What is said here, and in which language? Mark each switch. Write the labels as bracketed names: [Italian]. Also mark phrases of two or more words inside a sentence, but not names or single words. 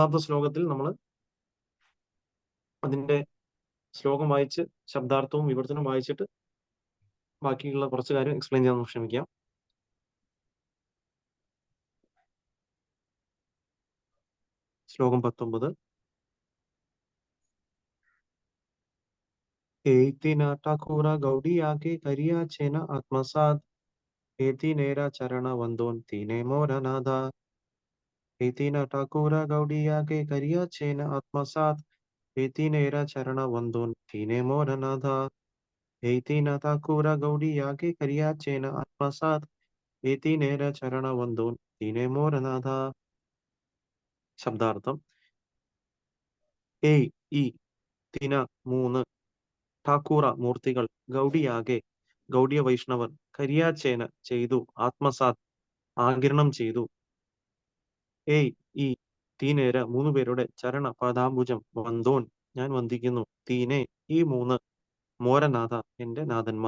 [Malayalam] അപ്പൊ 19ാമത്തെ ശ്ലോകത്തിൽ നമ്മൾ അതിന്റെ ശ്ലോകം വായിച്ച് ശബ്ദാർത്ഥവും വിവർത്തനവും വായിച്ചിട്ട് ബാക്കിയുള്ള കുറച്ച് കാര്യം എക്സ്പ്ലെയിൻ ചെയ്യാൻ ശ്രമിക്കാം. ശ്ലോകം 19. [Bangla] এতিন ঠাকুর গৌড়িয়াকে করিয়াছেন আত্মসাৎ এতি নের চরণ বন্দোঁ তিনে মোরনাথ এতিন ঠাকুর গৌড়িয়াকে করিয়াছেন আত্মসাৎ এতি নের চরণ বন্দোঁ তিনে মোরনাথ এতিন ঠাকুর গৌড়িয়াকে করিয়াছেন আত্মসাৎ এতি নের চরণ বন্দোঁ তিনে মোরনাথ. [Malayalam] ശബ്ദാർത്ഥം: ഏയ് ഈ തിന 3 ഠാക്കൂറ മൂർത്തികൾ ഗൗഡിയാകെ ഗൗഡിയ വൈഷ്ണവർ കരിയാച്ചേന ചെയ്തു ആത്മസാത് ആഗിരണം ചെയ്തു ഏയ് ഈ തീനേര 3 പേരുടെ ചരണ പാദാംബുജം വന്തോൻ ഞാൻ വന്ദിക്കുന്നു തീനെ ഈ 3 മോരനാഥ എന്റെ നാഥന്മാർ.